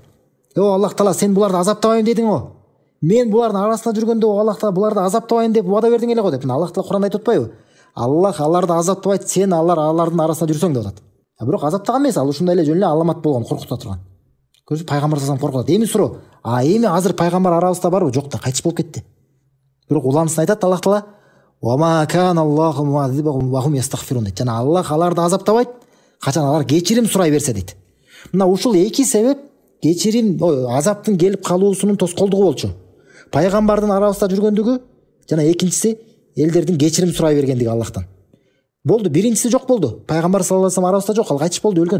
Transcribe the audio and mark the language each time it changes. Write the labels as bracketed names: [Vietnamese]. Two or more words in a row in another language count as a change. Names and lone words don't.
[Kyrgyz] Аллах Таала, сен буларды азаптабайм дедиң го. Мен булардын арасында жүргөндө Аллах Таала буларды азаптабайм деп убада бердиң эле го деп. Аллах Таала Кур'анда айтып атпайбы? Аллах аларды азаптабайт, сен алардын арасында жүрсөң деп атат. Бирок азаптаган эмес, ал ушундай эле жөн эле аламат болгон, коркута турган. Көрсө пайгамбар [Arabic] صلى الله عليه وسلم [Kyrgyz] коркутат. Эми суроо, эми азыр пайгамбар арабызда барбы? Жок да, кайтыш болуп кетти. Бирок уланысын айтат Аллах Таала: [Arabic] "وما كان الله معذبهم وهم يستغفرون" [Kyrgyz] дейт. Жана Аллах аларды азаптабайт, качан алар кечирим сурай берсе дейт. Мына ушул эки себеп кечирим, азаптын келип калуусунун тоскоолдугу болчу. Пайгамбардын арабызда жүргөндүгү жана экинчиси элдердин кечирим сурай бергендиги Аллахтан. Болду, биринчиси жок болду. Пайгамбар [Arabic] صلى الله عليه وسلم [Kyrgyz] арабызда жок, ал кайтыш болду, өлгөн.